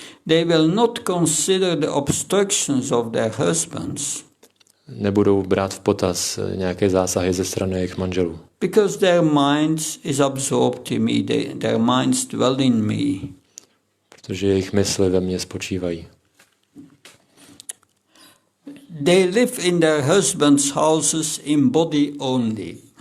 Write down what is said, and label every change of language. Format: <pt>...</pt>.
<en>They will not consider the obstructions of their husbands.</en> <cs>Nebudou brát v potaz nějaké zásahy ze strany jejich manželů.</cs> <en>Because their minds is absorbed in me, their minds dwell in me.</en> <cs>Protože jejich mysli ve mně spočívají.</cs> <en>They live in their husbands' houses in body only.</en>